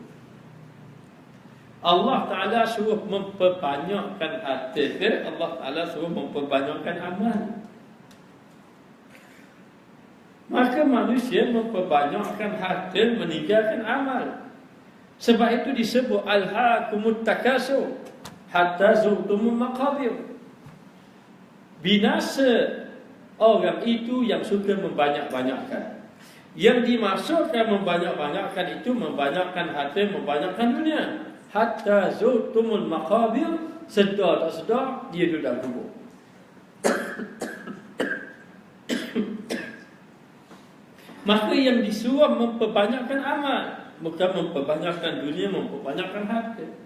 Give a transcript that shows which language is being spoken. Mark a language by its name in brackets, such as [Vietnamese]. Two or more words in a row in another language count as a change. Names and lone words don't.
[Malay] Allah Taala suruh memperbanyakkan harta ke? Allah Taala suruh memperbanyakkan amal. Maka manusia memperbanyakkan harta, meninggalkan amal. Sebab itu disebut [Arabic] ألهاكم التكاثر حتى زرتم المقابر. [Malay] Binasa orang itu yang suka membanyak-banyakkan. Yang dimaksudkan membanyak-banyakkan itu membanyakkan harta, membanyakkan dunia. [Arabic] حتى زرتم المقابر, [Malay] sedar tak sedar dia duduk dalam kubur. Maka yang disuruh memperbanyakkan amal, bukan memperbanyakkan dunia, memperbanyakkan harta.